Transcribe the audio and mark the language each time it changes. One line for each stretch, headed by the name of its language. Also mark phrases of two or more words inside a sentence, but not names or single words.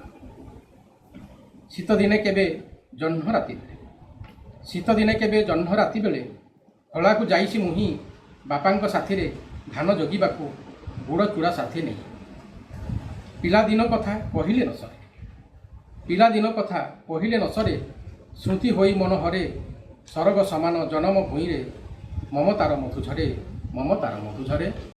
Odia: ଶୀତ ଦିନେ କେବେ ଜହ୍ନ ରାତି ବେଳେ ହଳା କୁ ଯାଇଛି ମୁହିଁ ବାପାଙ୍କ ସାଥି ରେ ଧାନ ଜଗିବାକୁ ଗୁଡ଼ ଚୂଡ଼ା ସାଥି ନାହିଁ। ପିଲାଦିନ କଥା କହିଲେ ନ ସରେ ଶ୍ରୁତି ହୋଇ ମନ ହରେ ସରଗ ସମାନ ଜନମ ଭୂଇଁ ରେ ମମତାର ମଧୁ ଝରେ।